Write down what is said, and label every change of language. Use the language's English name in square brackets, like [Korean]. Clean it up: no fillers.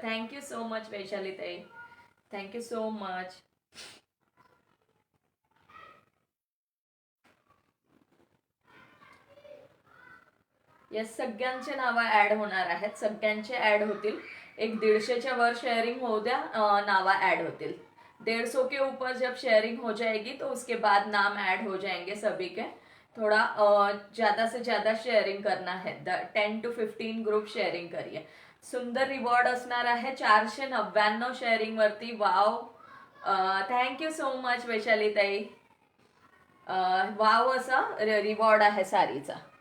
[Marathi] Thank you so much Vaishali ताई. Thank you so much. Yes, सगळ्यांचे नावं ऍड होणार आहेत. सगळ्यांचे ऍड होतील. एक 150च्या वर शेयरिंग हो द्या, नावा ऐड होतील. [Hindi] 150 के ऊपर जब शेयरिंग हो जाएगी तो उसके बाद नाम ऐड हो जाएंगे सभी के. थोड़ा ज्यादा से ज्यादा शेयरिंग करना है. 10 to 15 ग्रुप शेयरिंग करिए. [Marathi] सुंदर रिवॉर्ड असणार आहे 499 शेअरिंग वरती. Wow, thank you so much Vaishali ताई. वाव असा रिवॉर्ड आहे सारीचा.